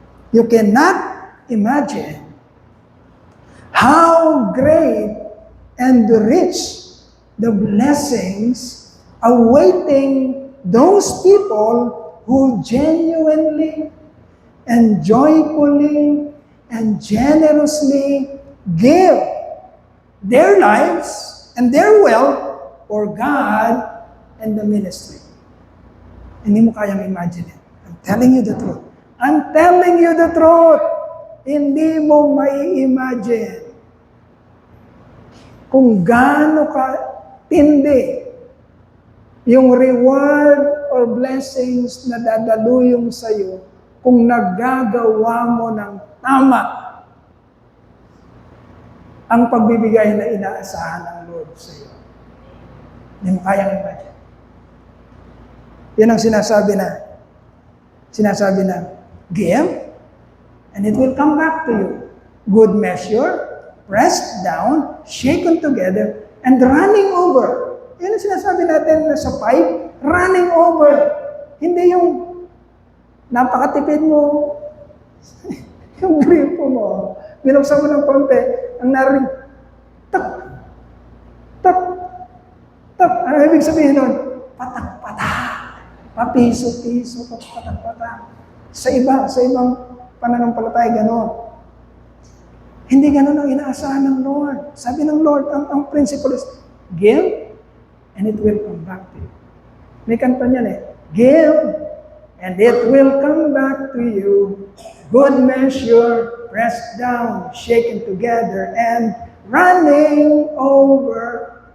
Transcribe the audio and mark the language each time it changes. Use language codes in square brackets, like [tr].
[en] You cannot imagine how great and rich the blessings awaiting those people who genuinely and joyfully and generously give their lives and their wealth for God and the ministry. [tl] Hindi mo kayang [en] imagine it. I'm telling you the truth. I'm telling you the truth. [tl] Hindi mo mai-imagine kung gaano ka tindi yung reward or blessings na dadaluyong sa iyo kung naggagawa mo ng tama ang pagbibigay na inaasahan ng Lord sa iyo. Hindi mo kayang imagine. Yan ang sinasabi na, [en] give, and it will come back to you. Good measure, pressed down, shaken together, and running over. [tl] Yan ang sinasabi natin na sa pipe, running over. Hindi yung napakatipid mo, yung gripo mo, binuksan mo ng konti, ang narinig, tap, tap, tap. Ano ibig sabihin nun? Patak-patak. Papiso-piso, patak-patak. Sa ibang pananampalataya, gano'n. Hindi gano'n ang inaasahan ng Lord. [en] Sabi ng Lord, ang principle is, give, and it will come back to you. [tl] May kanta niyan [en] give, and it will come back to you. Good measure, pressed down, shaken together, and running over.